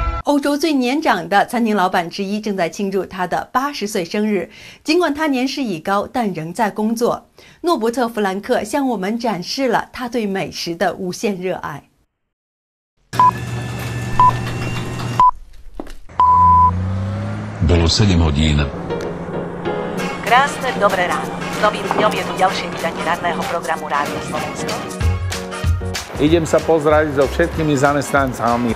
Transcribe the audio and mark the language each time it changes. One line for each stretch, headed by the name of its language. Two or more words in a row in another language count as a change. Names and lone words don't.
Chinese: 欧洲最年长的餐厅老板之一正在庆祝他的80岁生日。尽管他年事已高，但仍在工作。诺伯特·弗兰克向我们展示了他对美食的无限热爱。
Slovak: Bolo 7 hodín. Krásne dobré ráno. Novým dňom je tu ďalšie vydanie ranného programu Rádia Slovensko. Idem sa pozrieť so všetkými zamestnancami.